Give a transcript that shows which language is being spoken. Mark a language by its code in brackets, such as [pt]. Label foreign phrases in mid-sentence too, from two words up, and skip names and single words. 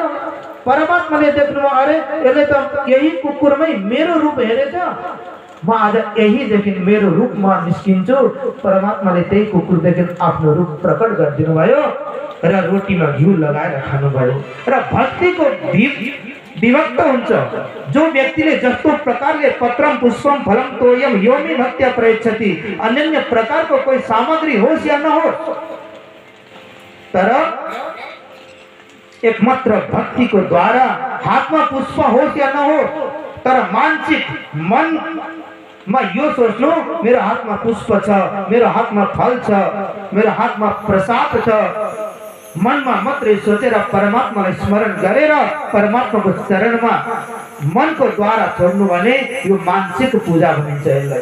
[ne] परमात्माले देख्नु, अरे यसले त यही कुकुरमै मेरो रूप हेरेछ, म आज यहीदेखि मेरो रूपमा निस्किन्छु। परमात्माले त्यही कुकुरदेखि आफ्नो रूप प्रकट गरिदिनु भयो र रोटीमा घिउ लगाएर खानुभयो। र भक्तिको विभक्त हुन्छ। जो व्यक्तिले जस्तो प्रकारले [sa] पत्रम पुष्पम फलम तोयम योमी भक्त्या प्रयच्छति, [ne] अन्य प्रकारको कोही सामग्री होस् या नहोस्, तर एकमात्र भक्तिको द्वारा हातमा पुष्प होस् या नहोस्, तर मानसिक मनमा यो सोच्नु, मेरो हातमा पुष्प छ, मेरो हातमा फल छ, मेरो हातमा प्रसाद छ, मनमा मात्रै सोचेर परमात्मालाई स्मरण गरेर परमात्माको चरणमा मनको द्वारा छोड्नु भने यो मानसिक पूजा भनिन्छ यसलाई।